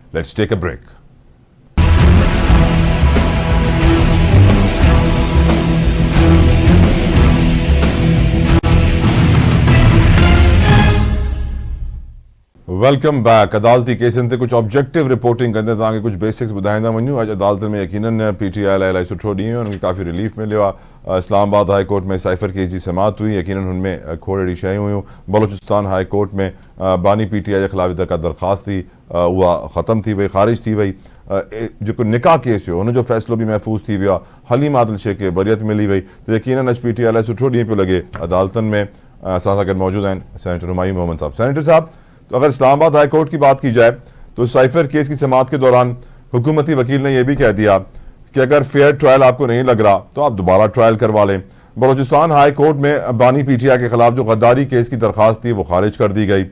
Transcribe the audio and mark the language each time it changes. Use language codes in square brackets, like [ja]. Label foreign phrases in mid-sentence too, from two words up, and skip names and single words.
[en] Let's take a break. Welcome back. [sd] अदालती केसन ते कुछ [en] objective reporting [sd] करते तव्हांखे कुछ बेसिक्स ॿुधाईंदा वञूं। अॼु अदालत में यकीनन PTI लाइ इलाही सुठो ॾींहुं हुयो, उनखे काफ़ी रिलीफ मिलियो आहे। इस्लामाबाद हाई कोर्ट में साइफर केस जी समाअत हुई, यकीनन हुनमें खोड़ अहिड़ी शयूं हुयूं। बलोचिस्तान हाई कोर्ट में बानी PTI जे ख़िलाफ़ का दरख़्वास्त थी उहा ख़त्म थी वई, ख़ारिज थी वई। जेको निकाह केस हुयो हुनजो फ़ैसिलो बि महफ़ूज़ थी वियो आहे। हलीम आदिल शेख खे बरियत मिली वई। त यकीनन अॼु PTI लाइ सुठो ॾींहुं पियो लॻे। अदालतनि में असां सां गॾु मौजूदु आहिनि सेनेटर हुमायूं मोहम्मद साहब। [ur] سینیٹر صاحب، تو اگر اسلام آباد ہائی کورٹ کی بات کی جائے تو سائفر کیس کی سماعت کے دوران حکومتی وکیل نے یہ بھی کہہ دیا کہ اگر [en] fair trial [ur] آپ کو نہیں لگ رہا تو آپ دوبارہ ٹرائل کروا لیں. بلوچستان ہائی کورٹ میں بانی PTI کے خلاف جو غداری کیس کی درخواست تھی وہ خارج کر دی گئی.